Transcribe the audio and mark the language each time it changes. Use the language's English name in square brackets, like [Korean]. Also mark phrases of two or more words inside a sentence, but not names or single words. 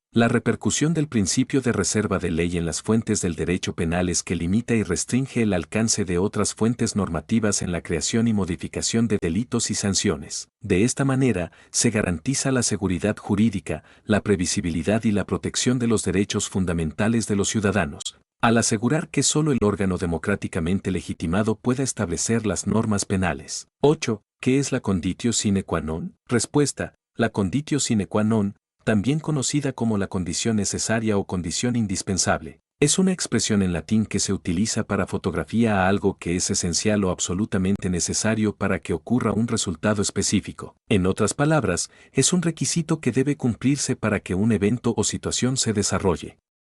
[Spanish] La repercusión del principio de reserva de ley en las fuentes del derecho penal es que limita y restringe el alcance de otras fuentes normativas en la creación y modificación de delitos y sanciones. De esta manera, se garantiza la seguridad jurídica, la previsibilidad y la protección de los derechos fundamentales de los ciudadanos, al asegurar que solo el órgano democráticamente legitimado pueda establecer las normas penales. 8. ¿Qué es la [Latin] conditio sine qua non? [Spanish] Respuesta: la [Latin] conditio sine qua non, [Spanish] también conocida como la condición necesaria o condición indispensable, es una expresión en latín que se utiliza para fotografía a algo que es esencial o absolutamente necesario para que ocurra un resultado específico. En otras palabras, es un requisito que debe cumplirse para que un evento o situación se desarrolle.